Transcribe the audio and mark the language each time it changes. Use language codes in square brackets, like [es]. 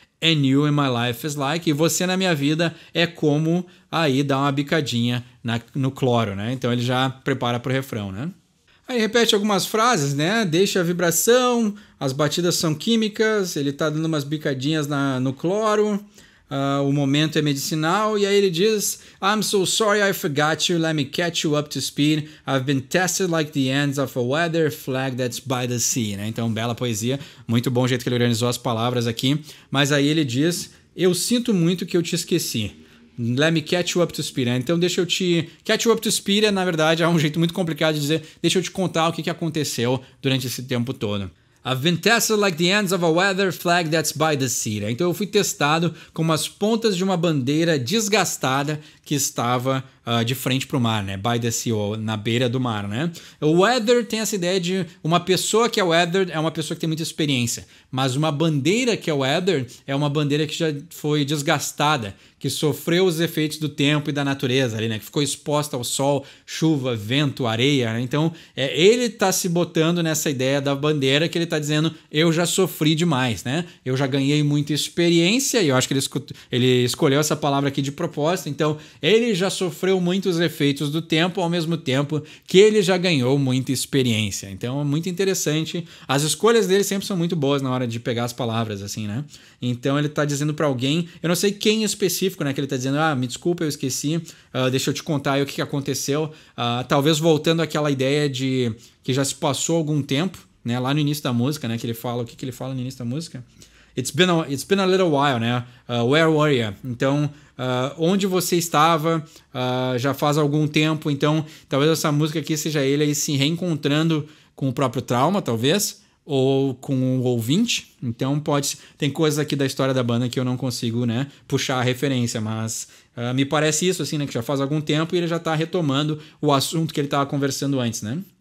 [en] And you in my life is like, [pt] e você na minha vida é como aí dar uma bicadinha no cloro, né? Então ele já prepara pro refrão, né? Aí repete algumas frases, né? Deixa a vibração, as batidas são químicas, ele tá dando umas bicadinhas no cloro. o momento é medicinal, e aí ele diz: [en] I'm so sorry I forgot you, let me catch you up to speed, I've been tested like the ends of a weather flag that's by the sea, né? [pt] Então, bela poesia, muito bom o jeito que ele organizou as palavras aqui, mas aí ele diz: eu sinto muito que eu te esqueci. [en] Let me catch you up to speed, né? [pt] Então deixa eu te... [en] Catch you up to speed [pt] na verdade é um jeito muito complicado de dizer deixa eu te contar o que aconteceu durante esse tempo todo. [en] I've been tested like the ends of a weather flag that's by the sea. [pt] Né? Então eu fui testado como as pontas de uma bandeira desgastada que estava de frente para o mar, né? By the sea, ou na beira do mar, né? O weather tem essa ideia de uma pessoa que é weather é uma pessoa que tem muita experiência, mas uma bandeira que é weather é uma bandeira que já foi desgastada, que sofreu os efeitos do tempo e da natureza ali, né? Que ficou exposta ao sol, chuva, vento, areia, né? Então, ele está se botando nessa ideia da bandeira que ele está dizendo, eu já sofri demais, né? Eu já ganhei muita experiência, e eu acho que ele escolheu essa palavra aqui de propósito, então ele já sofreu muitos efeitos do tempo, ao mesmo tempo que ele já ganhou muita experiência. Então, é muito interessante. As escolhas dele sempre são muito boas na hora de pegar as palavras, assim, né? Então, ele está dizendo para alguém, eu não sei quem em específico, né, que ele está dizendo, me desculpa, eu esqueci, deixa eu te contar aí o que aconteceu. Talvez voltando àquela ideia de que já se passou algum tempo, né, lá no início da música, né, que ele fala, o que ele fala no início da música? [en] It's been a little while, [pt] né? [en] Where were you? [pt] Então, onde você estava já faz algum tempo, então talvez essa música aqui seja ele aí se reencontrando com o próprio trauma, talvez, ou com o ouvinte. Então tem coisas aqui da história da banda que eu não consigo, né, puxar a referência, mas me parece isso, assim, né, que já faz algum tempo e ele já está retomando o assunto que ele estava conversando antes, né?